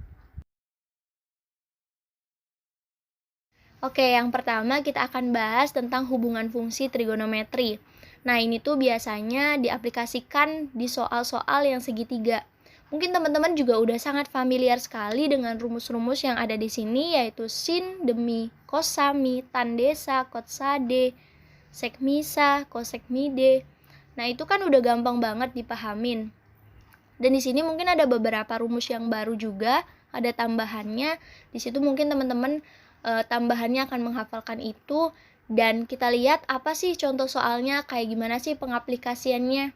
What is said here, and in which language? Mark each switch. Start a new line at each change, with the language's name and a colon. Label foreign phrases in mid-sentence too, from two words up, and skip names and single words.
Indonesian: Oke, yang pertama kita akan bahas tentang hubungan fungsi trigonometri. Nah, ini tuh biasanya diaplikasikan di soal-soal yang segitiga. Mungkin teman-teman juga udah sangat familiar sekali dengan rumus-rumus yang ada di sini, yaitu sin demi kosami, tan desa, kotsade, sek misa, kosek mide. Nah, itu kan udah gampang banget dipahamin. Dan di sini mungkin ada beberapa rumus yang baru juga, ada tambahannya. Di situ mungkin teman-teman tambahannya akan menghafalkan itu. Dan kita lihat apa sih contoh soalnya, kayak gimana sih pengaplikasiannya.